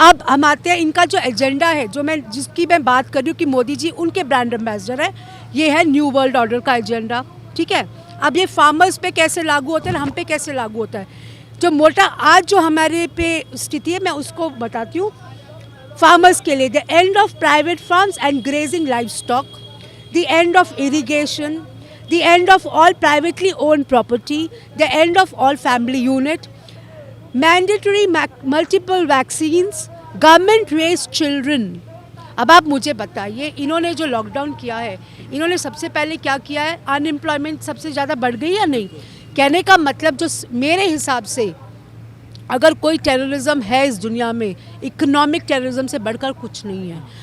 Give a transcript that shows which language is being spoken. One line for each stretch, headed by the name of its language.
Hindi: अब हम आते हैं, इनका जो एजेंडा है, जिसकी मैं बात कर रही हूँ कि मोदी जी उनके ब्रांड एम्बेसडर है, ये है न्यू वर्ल्ड ऑर्डर का एजेंडा, ठीक है। अब ये फार्मर्स पे कैसे लागू होता है, हम पे कैसे लागू होता है? जो मोटा आज जो हमारे पे स्थिति है, मैं उसको बताती हूँ।
English: farmers
Hindi: के लिए
English: The end of private farms and grazing livestock, the end of irrigation, the end of all privately owned property, the end of all family unit, mandatory multiple vaccines, government raised children।
Hindi: अब आप मुझे बताइए, इन्होंने जो lockdown किया है, इन्होंने सबसे पहले क्या किया है? अनएम्प्लॉयमेंट सबसे ज़्यादा बढ़ गई या नहीं? कहने का मतलब, जो मेरे हिसाब से अगर कोई टेररिज्म है इस दुनिया में, इकोनॉमिक टेररिज्म से बढ़कर कुछ नहीं है।